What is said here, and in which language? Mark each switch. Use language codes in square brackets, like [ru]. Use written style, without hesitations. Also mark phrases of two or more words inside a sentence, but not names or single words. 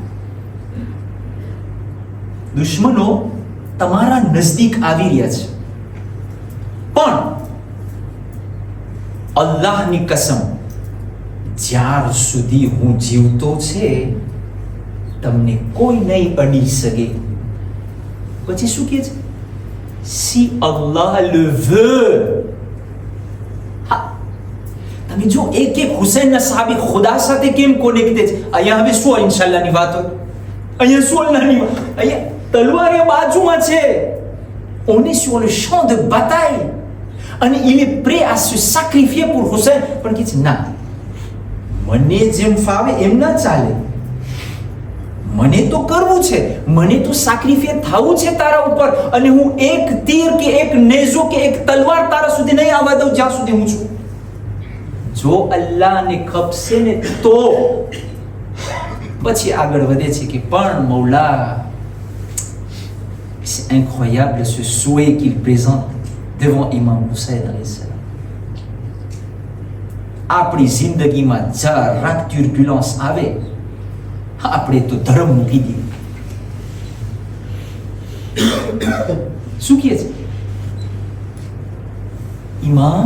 [gu] દુશ્મનો તમારા નજદીક આવી રહ્યા છે, પણ અલ્લાહની કસમ જ્યાર સુધી હું જીવતો છે તમને કોઈ નહીં અડી શકે. પછી શું કહે છે? [fr] Si Allah le veut. [gu] હા, તમે જો એક એક હુસૈનના સાહાબી ખુદા સાથે કેમ કોનેક્ટેડ છે. અહીંયા હવે શું ઇન્શાલ્લાહની વાત હોય, અહીંયા શું અલ્લાહની વાત, અહીંયા તલવાર એ બાજુમાં છે. [fr] On est sur le champ de bataille અને il est prêt à se sacrifier pour Hussein. [gu] પણ કે છે ના, મને જેમ ફાવે એમ ના ચાલે, મને તો કરવું છે, મને તો સેક્રિફાઈસ થવું છે તારા ઉપર, અને હું એક તીર કે એક નેઝો કે એક તલવાર તારા સુધી નહીં આવવા દઉં જ્યાં સુધી હું છું. જો અલ્લાહને ખપશે ને તો પછી આગળ વધે છે કે પણ મૌલા, [fr] c'est incroyable ce souhait qu'il présente devant Imam Hussein [ar] عليه السلام. [gu] આપણી જિંદગીમાં જરાક ટર્બ્યુલન્સ આવે, આપણે તો ધર્મ મૂકી દઈએ. શું કહે છે ઇમામ?